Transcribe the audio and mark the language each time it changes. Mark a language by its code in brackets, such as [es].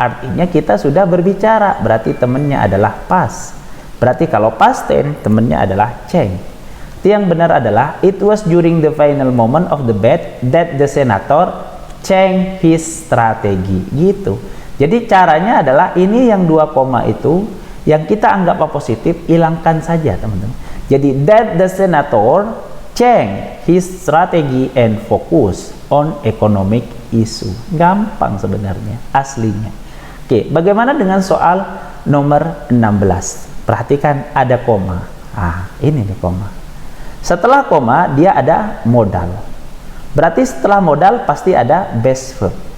[id] Artinya kita sudah berbicara, berarti temennya adalah past. Berarti kalau past tense temennya adalah change. Yang benar adalah [en] it was during the final moment of the debate that the senator changed his strategy. [id] Gitu. Jadi caranya adalah ini yang 2 koma itu yang kita anggap positif, hilangkan saja teman-teman. [en] Jadi that the senator changed his strategy and focus on economic issue. [id] Gampang sebenarnya aslinya. Oke, bagaimana dengan soal nomor 16? Perhatikan ada koma. Ini nih koma. Setelah koma dia ada modal. Berarti setelah modal pasti ada base verb.